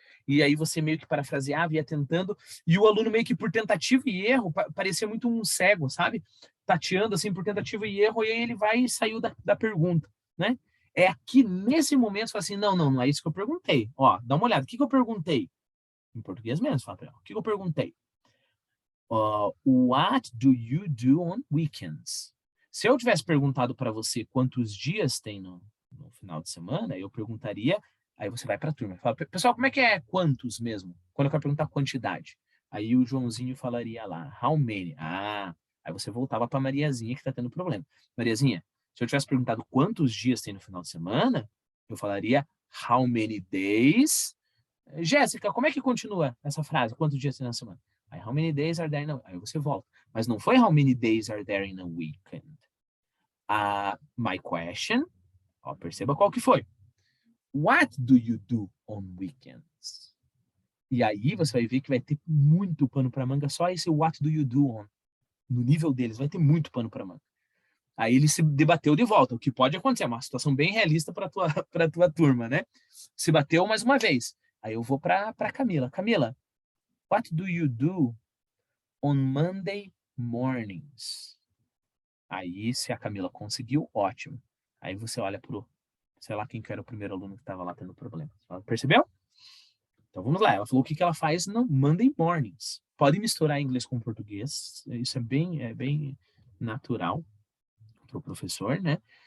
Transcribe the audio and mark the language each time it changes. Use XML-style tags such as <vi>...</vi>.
<pt>E aí você meio que parafraseava, ia tentando, e o aluno meio que por tentativa e erro, parecia muito um cego, sabe? Tateando assim por tentativa e erro, e aí ele vai e saiu da pergunta, né? É aqui, nesse momento, você fala assim, não é isso que eu perguntei. Ó, dá uma olhada, o que eu perguntei? Em português mesmo, fala pra ela, o que eu perguntei?</pt> <en>What do you do on weekends?</en> <pt>Se eu tivesse perguntado para você quantos dias tem no final de semana, eu perguntaria, aí você vai para a turma. Fala, pessoal, como é que é quantos mesmo? Quando eu quero perguntar quantidade. Aí o Joãozinho falaria lá,</pt> <en>how many?</en> <pt>Ah, aí você voltava para Mariazinha que está tendo problema. Mariazinha, se eu tivesse perguntado quantos dias tem no final de semana, eu falaria</pt> <en>how many days?</en> <pt>Jéssica, como é que continua essa frase? Quantos dias tem na semana?</pt> <en>Aí, how many days are there in a...</en> <pt>Aí você volta. Mas não foi</pt> <en>how many days are there in a weekend. My question,</en> <pt>ó, perceba qual que foi.</pt> <en>What do you do on weekends?</en> <pt>E aí você vai ver que vai ter muito pano para manga, só esse</pt> <en>what do you do on.</en> <pt>No nível deles, vai ter muito pano para manga. Aí ele se debateu de volta, o que pode acontecer, é uma situação bem realista para a tua turma, né? Se bateu mais uma vez. Aí eu vou para Camila.</pt> <en>Camila, what do you do on Monday mornings?</en> <pt>Aí, se a Camila conseguiu, ótimo. Aí você olha pro, sei lá quem que era o primeiro aluno que estava lá tendo problema. Percebeu? Então vamos lá. Ela falou o que ela faz no Monday mornings. Pode misturar inglês com português. Isso é bem natural para o professor, né?</pt>